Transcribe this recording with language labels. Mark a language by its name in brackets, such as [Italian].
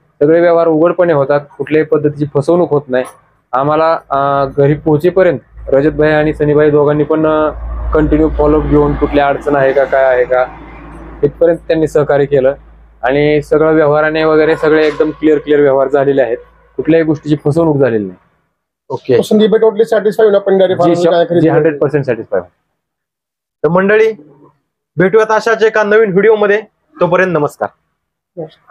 [Marathi] सगळे व्यवहार उघडपणे होतात, कुठल्याही पद्धतीची फसवणूक होत नाही. आम्हाला घरी पोहोचेपर्यंत रजतभाई आणि सनीभाई दोघांनी पण कंटिन्यू फॉलोअप घेऊन कुठली अडचण आहे का काय आहे का इथपर्यंत त्यांनी सहकार्य केलं आणि सगळं व्यवहाराने वगैरे सगळे एकदम क्लिअर व्यवहार झालेले आहेत. कुठल्याही गोष्टीची फसवणूक झालेली नाही. ओके. [Hindi] तो संदीप टोटली सॅटिस्फाई होना पंडित डेअरी फार्म में गाय खरीदी [English] 100% satisfy. [Marathi] तर मंडळी भेटूयात अशाच एका नवीन व्हिडिओ मध्ये. तोपर्यंत नमस्कार.